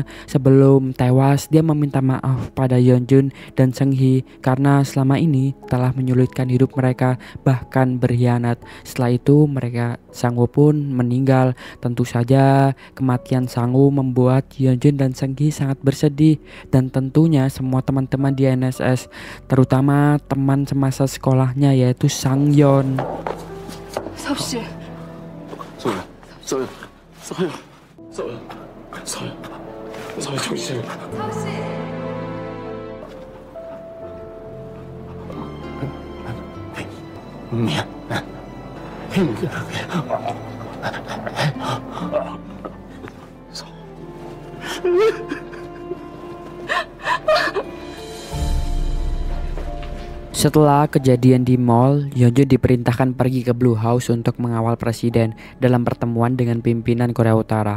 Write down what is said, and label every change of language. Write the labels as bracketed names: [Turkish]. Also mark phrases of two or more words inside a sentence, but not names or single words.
[Indonesian] Sebelum tewas dia meminta maaf pada Yeonjun dan Seung-hee karena selama ini telah menyulitkan hidup mereka bahkan berkhianat. Setelah itu Sang-woo pun meninggal. Tentu saja kematian Sang-woo membuat Yeonjun dan Seung-hee sangat bersedih dan tentunya semua teman-teman di NSS, terutama teman semasa sekolahnya yaitu Sang-yeon. [Korean] 서씨. 서우야 정신 차려. 서씨. 미안. [Indonesian] Setelah kejadian di mall, Yeonjun diperintahkan pergi ke Blue House untuk mengawal presiden dalam pertemuan dengan pimpinan Korea Utara.